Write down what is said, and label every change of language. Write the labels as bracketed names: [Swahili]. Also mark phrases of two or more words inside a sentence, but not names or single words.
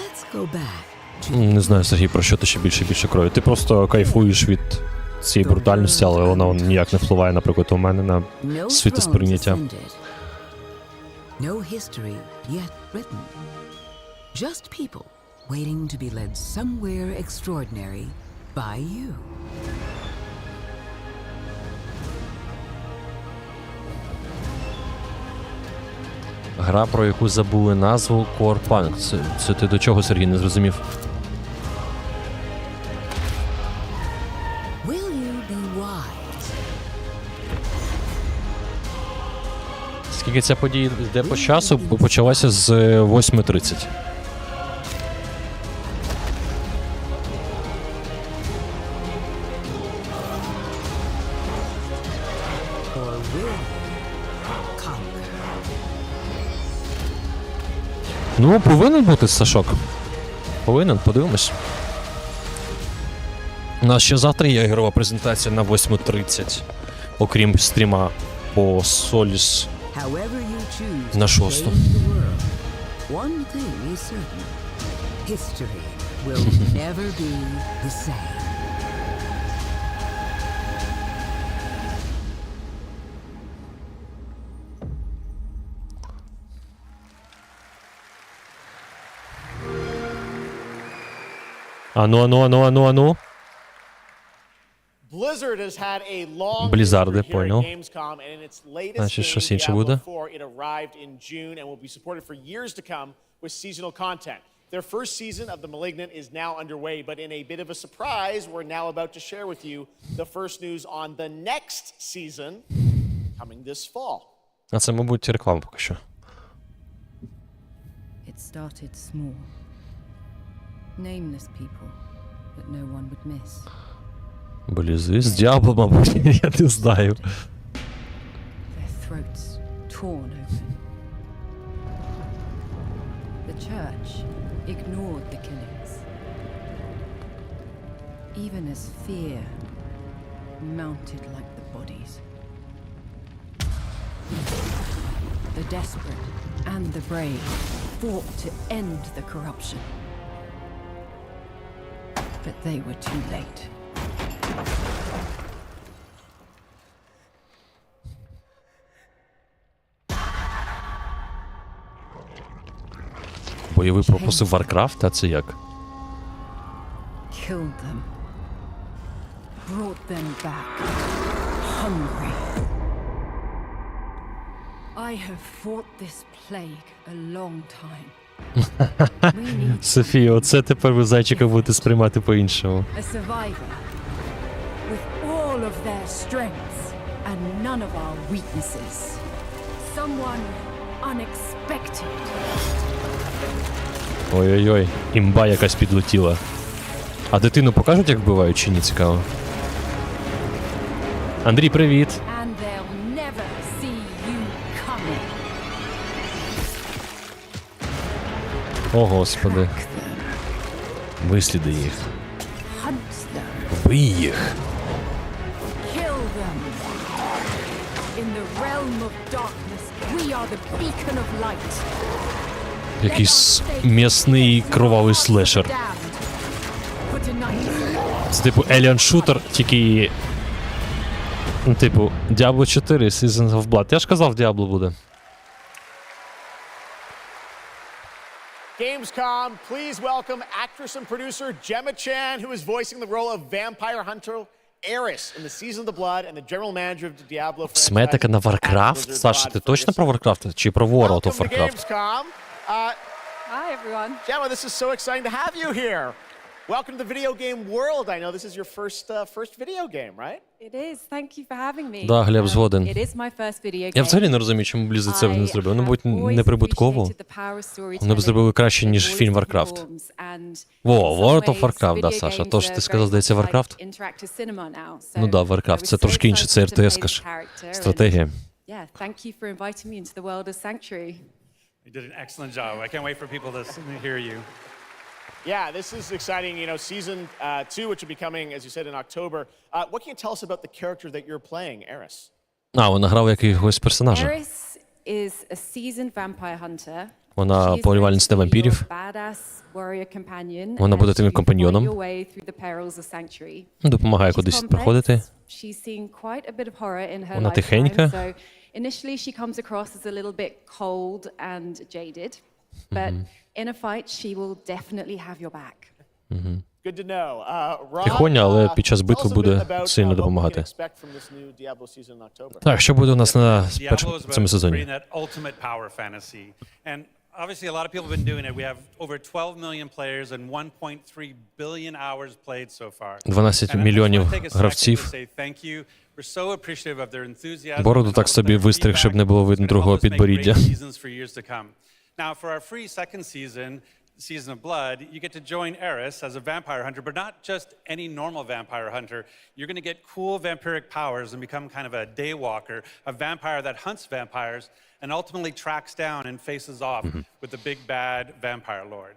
[Ukrainian] Не знаю, Сергій, про що ти ще більше і більше крові. Ти просто кайфуєш від цієї брутальності, але вона ніяк не впливає, наприклад, у мене на світосприйняття. [English] No history yet written. Just people waiting to be led somewhere extraordinary by you. [Ukrainian] Гра, про яку забули назву, Cyberpunk. Це ти до чого, Сергій, не зрозумів? [English] Will you be wise? [Ukrainian] Скільки ця подія йде по часу, почалася з 8:30. [English] Or will you conquer? [Ukrainian] Ну, повинен бути Сашок. Повинен, подивимось. У нас ще завтра є ігрова презентація на 8:30. Окрім стріма по Solis на 6. [English] One thing is certain. History will never be the same. [Ukrainian] Ану. [English] Blizzard has had a long [Ukrainian] Блізарди, [English] history here at [Ukrainian] понял. [English] Gamescom, and in its latest [Ukrainian] Значить, щось [English] game, [Ukrainian] інше буде. [English] Diablo 4, it arrived in June and will be supported for years to come with seasonal content. Their first season of The Malignant is now underway, but in a bit of a surprise, we're now about to share with you the first news on the next season coming this fall. [Ukrainian] А це, мабуть, реклама поки що. [English] It started small. Nameless people that no one would miss. [Ukrainian] Блізи з Діабло, мабуть, я не знаю. [English] Their throats torn open. The church ignored the killings. Even as fear mounted like the bodies. The desperate and the brave fought to end the corruption. But they were too late. [Ukrainian] Бойовий попросив Warcraft, а це як? [English] Killed them. Brought them back. Hungry. I have fought this plague a long time. [Ukrainian] Софія, оце тепер ви зайчика будете сприймати по-іншому. [English] A survivor. With all of their strengths and none of our weaknesses. Someone unexpected. [Ukrainian] Ой-ой-ой, імба якась підлетіла. А дитину покажуть, як вбивають, чи ні, цікаво? Андрій, привіт! [English] And they'll never see you coming. [Ukrainian] О, Господи. Висліди їх. [English] Hunt them. [Ukrainian] Вбий їх. [English] Kill them. In the realm of darkness, we are the beacon of light. [Ukrainian] Якийсь м'ясний кровавий слешер. Це типу Alien Shooter, тільки... Ну, типу, Diablo 4, Season of Blood. Я ж казав, Diablo буде. [English] Gamescom, please welcome actress and producer Gemma Chan, who is voicing the role of vampire hunter Eris in the Season of the Blood and the general manager of the Diablo franchise. [Ukrainian] Сметика на Warcraft? Саша, ти точно про Warcraft? Чи про World of Warcraft? [English] Gamescom. Hi, everyone. Gemma, this is so exciting to have you here. Welcome to the video game world. I know this is your first video game, right? It is. Thank you for having me. [Ukrainian] Да, Глеб згоден. [English] It is my first video game. [Ukrainian] Я взагалі не розумію, чому Blizzard це не зробив. Ну, будь неприбутково. Вони б зробили краще, ніж фільм Warcraft. Во, World of Warcraft, да, Саша. Тож ти сказав, здається, Warcraft? Ну да, Warcraft. Це трошки інше, це RTS-ка ж. Стратегія. [English] Yeah, thank you for inviting me into the world of Sanctuary. You did an excellent job. I can't wait for people to hear you. Yeah, this is exciting. You know, season 2, which will be coming, as you said, in October. What can you tell us about the character that you're playing, Eris? [Ukrainian] А, вона грала якогось персонажа. [English] Eris is a seasoned vampire hunter [Ukrainian] Вона полювальниця вампірів. Вона буде твоїм компаньйоном. Допомагає кудись проходити. Вона тихенька. [English] Initially, she comes across as a little bit cold and jaded, but in a fight, she will definitely have your back. Good to know. [Ukrainian] Тихоня, але під час битви буде сильно допомагати. Так, що буде у нас на цьому сезоні? [English] Obviously, a lot of people have been doing it. We have over 12 million players and 1.3 billion hours played so far. [Ukrainian] 12 мільйонів гравців. Бороду так собі вистриг, щоб не було видно другого підборіддя. [English] Now, for our free second Season of Blood, you get to join Eris as a vampire hunter, but not just any normal vampire hunter. You're going to get cool vampiric powers and become kind of a daywalker, a vampire that hunts vampires and ultimately tracks down and faces off with the big bad vampire lord.